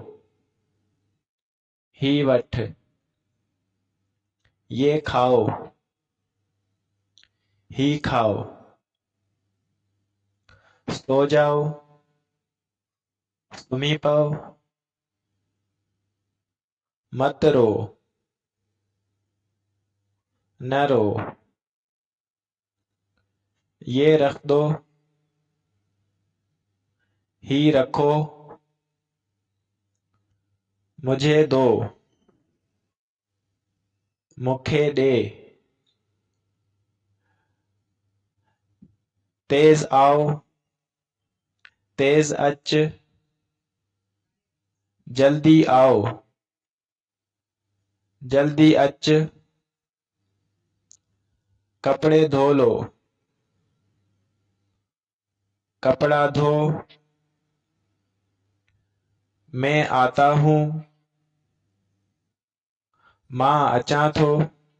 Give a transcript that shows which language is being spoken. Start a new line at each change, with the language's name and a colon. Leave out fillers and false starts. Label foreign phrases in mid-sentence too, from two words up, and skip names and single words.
Sindhi: ही वठ
Hindi: ये खाओ
Sindhi: ही खाओ
Hindi: सो जाओ
Sindhi: सुम्ही पओ
Hindi: मत रो न रो ये रख दो
Sindhi: ही रखो
Hindi: मुझे दो
Sindhi: मूंखे ॾे
Hindi: तेज आओ
Sindhi: तेज अच
Hindi: जल्दी आओ
Sindhi: जल्दी अच
Hindi: कपड़े धो लो
Sindhi: कपड़ा धो
Hindi: मैं आता हूँ
Sindhi: मां अचां थो